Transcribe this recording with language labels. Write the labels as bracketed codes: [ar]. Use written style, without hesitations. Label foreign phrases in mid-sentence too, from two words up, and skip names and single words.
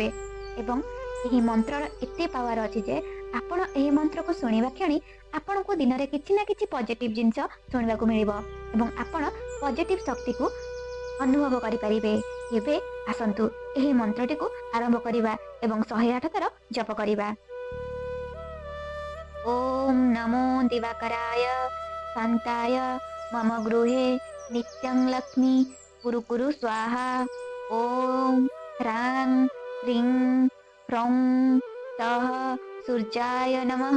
[or] ଏବଂ ଏହି ମନ୍ତ୍ରର ଏତେ ପାୱାର ଅଛି ଯେ ଆପଣ ଏହି ମନ୍ତ୍ର କୁ ଶୁଣିବା କ୍ଷଣି ଆପଣ କୁ ଦିନ ରେ କିଛି ନା କିଛି ପଜିଟିଭ ଜିନିଷ ଶୁଣିବା କୁ ମିଳିବ ଏବଂ ଆପଣ ପଜିଟିଭ ଶକ୍ତି କୁ ଅନୁଭବ କରି ପାରିବେ। ଏବେ ଆସନ୍ତୁ ଏହି ମନ୍ତ୍ରଟି କୁ ଆରମ୍ଭ କରିବା ଏବଂ 108 ଥର ଜପ କରିବା। [sa] ओम नमो दिवाकराय शांताय मम गृहे नित्यं लक्ष्मी कुरु कुरु स्वाहा। ओम ह्रां ह्रीं ह्रौं सः सूर्याय नमः।